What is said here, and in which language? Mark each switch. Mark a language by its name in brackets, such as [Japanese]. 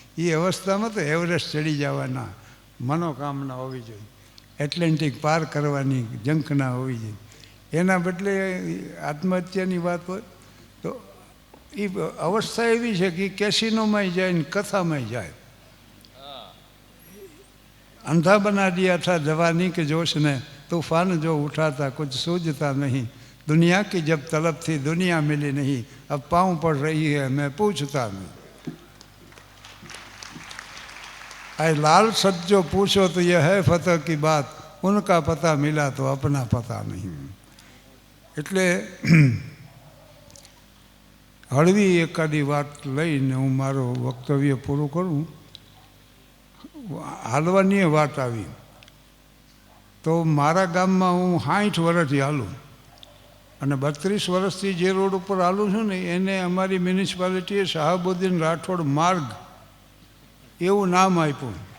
[Gujarati] એ અવસ્થામાં તો એવરેસ્ટ ચડી જવાના મનોકામના હોવી જોઈએ, એટલેન્ટિક પાર કરવાની ઝંખના હોવી જોઈએ. એના બદલે આત્મહત્યાની વાત હોય તો એ અવસ્થા એવી છે કે કેસિનોમાંય જાય ને કથામાંય જાય. [Hindi] અંધા બના દિયા થા જવાની કે જોશ ને, तूफान जो उठा था कुछ सूझता नहीं, दुनिया की जब तलब थी दुनिया मिली नहीं, अब पाँव पड़ रही है मैं पूछता नहीं. आए लाल सच जो पूछो तो यह है फतह की बात, उनका पता मिला तो अपना पता नहीं. [Gujarati] એટલે હળવી એકાદી વાત લઈને હું મારું વક્તવ્ય પૂરું કરું. હાલવાની વાત આવી તો મારા ગામમાં હું 60 વર્ષથી હાલું અને 32 વર્ષથી જે રોડ ઉપર હાલું છું ને એને અમારી મ્યુનિસિપાલિટીએ શાહબુદ્દીન રાઠોડ માર્ગ એવું નામ આપ્યું.